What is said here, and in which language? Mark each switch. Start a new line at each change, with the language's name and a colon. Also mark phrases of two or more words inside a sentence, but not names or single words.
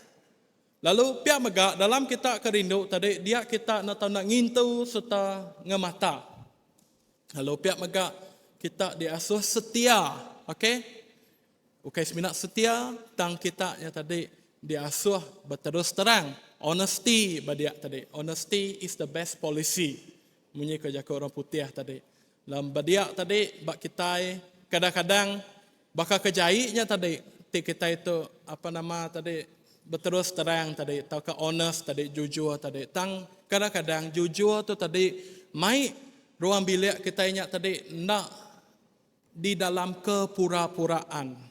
Iban: Lalu pihak megak dalam kita kerindu tadi dia kita nak ngintu serta ngemata. Lalu pihak megak kita diasuh setia, okey? Ukai seminat setia tang kita nya tadi diasuh berterus terang. Honesty badia tadi.
English: Honesty is the best policy.
Iban: Munyi kerja orang putih tadi. Dalam badia tadi bak kita kadang-kadang bakal kejainya tadi kita itu tadi berterus terang tadi atau ke honest tadi jujur tadi tang kadang-kadang jujur tu tadi mai ruang bilik kita ingat tadi nak di dalam kepura-puraan